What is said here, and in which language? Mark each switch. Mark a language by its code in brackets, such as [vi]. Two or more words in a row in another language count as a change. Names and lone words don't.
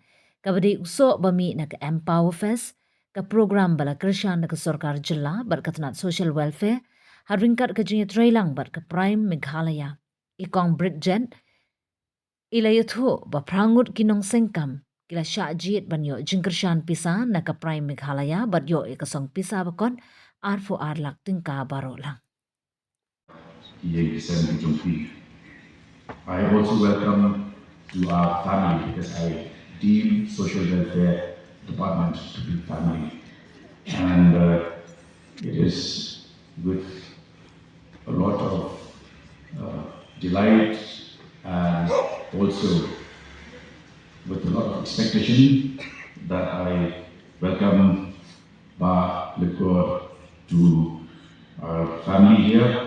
[kha] Kabadi uso bami na ka Empower Fest ka program bala krishan na ka Sorkar Jilla bat katanat [en] social welfare [kha] haringkat ka jingit trailang bat ka Prime Meghalaya. Ikong Bridget ilayutho ba prangut kinong sengkam kila syajit banyo jingkershan pisa na ka Prime Meghalaya bat yo ikasong pisa bakon arfo arlak tingka baro lang. [en] I also welcome to our family because I deem social welfare department to be family, and it is with a lot of delight and also with a lot of expectation that I welcome Ba Likor to our family here.